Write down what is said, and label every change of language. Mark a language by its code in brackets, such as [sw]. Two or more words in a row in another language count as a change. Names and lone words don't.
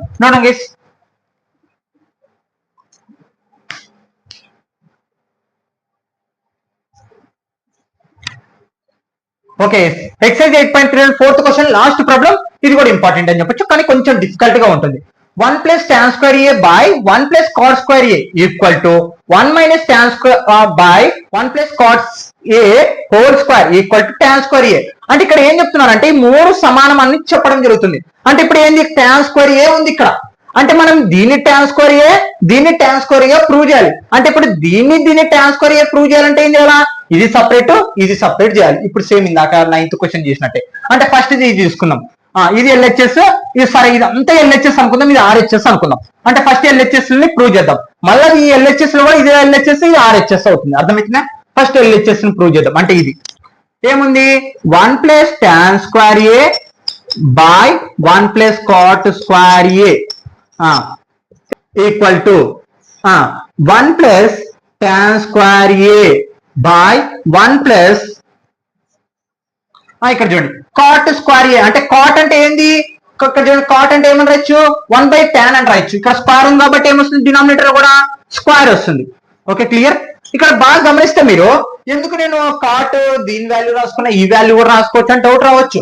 [en] note guys. okay exercise 8.3 4th question last problem. [te] ఇది కూడా ఇంపార్టెంట్ అని చెప్పొచ్చు, కానీ కొంచెం డిఫికల్ట్ గా ఉంటుంది. [en] 1 plus tan square a by 1 plus cot square a equal to 1 minus tan square by 1 plus cot a whole square equal to tan square a. [te] అంటే ఇక్కడ ఏం చెప్తున్నారంటే ఈ 3 సమానం అని చెప్పడం జరుగుతుంది. అంటే ఇప్పుడు ఏంది? [en] tan square a [te] ఉంది ఇక్కడ. అంటే మనం దీన్ని [en] tan square a, [te] దీన్ని [en] tan square a [te] ప్రూవ్ చేయాలి. అంటే ఇప్పుడు దీన్ని [en] tan square a [te] ప్రూవ్ చేయాలంటే ఏం చేయాలా? ఇది సపరేట్, ఇది సపరేట్ చేయాలి. ఇప్పుడు సేమ్ ఇందాక 9th క్వశ్చన్ చేసినట్టే. అంటే ఫస్ట్ ఇది తీసుకుందాం. ఇది ఎల్హెచ్ఎస్, ఇది సరే ఇదంతా ఎల్హెచ్ఎస్ అనుకుందాం, ఇది ఆర్హెచ్ఎస్ అనుకుందాం. అంటే [en] first LHS [te] ని ప్రూవ్ చేద్దాం, మళ్ళీ ఈ ఎల్హెచ్ఎస్ లో కూడా ఇది ఎల్హెచ్ఎస్ ఇది ఆర్హెచ్ఎస్ అవుతుంది. అర్థమవుతుందా? [en] first LHS [te] ని ప్రూవ్ చేద్దాం. అంటే ఇది ఏముంది [en] 1 + tan square a by 1 + cot square a equal to 1 + tan square a by 1 + [te] ఇక్కడ చూడండి [en] cot square a [te] అంటే cot అంటే ఏంది, ఇక్కడ చూడండి cot అంటే ఏమని రాయొచ్చు 1/tan అని రాయొచ్చు. ఇక్కడ స్క్వేర్ ఉంది కాబట్టి ఏమొస్తుంది, డినామినేటర్ కూడా స్క్వేర్ వస్తుంది. [en] okay clear? [te] ఇక్కడ బాగా గమనిస్తే మీరు ఎందుకు నేను కాట్ దీని వాల్యూ రాసుకున్నా ఈ వాల్యూ కూడా రాసుకోవచ్చు అని డౌట్ రావచ్చు.